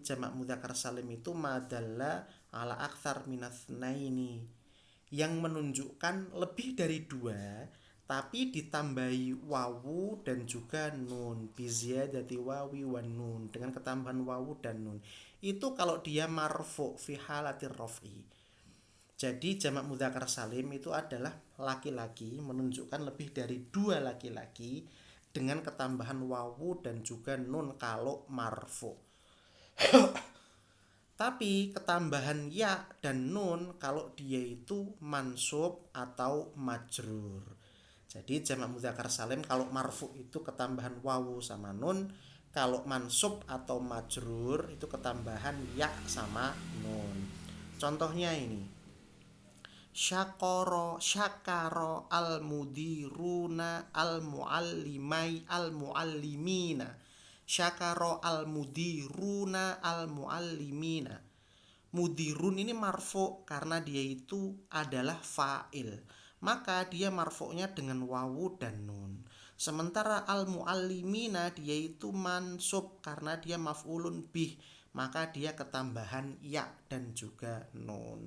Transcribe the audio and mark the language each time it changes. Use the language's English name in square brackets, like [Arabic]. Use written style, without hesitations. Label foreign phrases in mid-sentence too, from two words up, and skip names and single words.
[Indonesian] Jamak mudzakkar salim itu [Arabic] ما دل على أكثر من اثنين, [Indonesian] yang menunjukkan lebih dari dua tapi ditambahi wawu dan juga nun, [Arabic] بزيادة واو ونون, [Indonesian] dengan ketambahan wawu dan nun. Itu kalau dia marfu [Arabic] في حالة الرفع. [Indonesian] Jadi jamak mudzakkar salim itu adalah laki-laki, menunjukkan lebih dari dua laki-laki dengan ketambahan wawu dan juga nun kalau marfu. Tapi ketambahan ya dan nun kalau dia itu mansub atau majrur. Jadi jamak mudzakkar salim kalau marfu itu ketambahan wawu sama nun, kalau mansub atau majrur itu ketambahan ya sama nun. Contohnya ini. [Arabic] شكر المديرون المعلمي المعلمين. شكر المديرون المعلمين. [Indonesian] Mudirun ini marfu karena dia itu adalah fa'il, maka dia marfu'nya dengan wawu dan nun. Sementara al-muallimina dia itu mansub karena dia [Arabic] مفعول به, [Indonesian] maka dia ketambahan ya dan juga nun.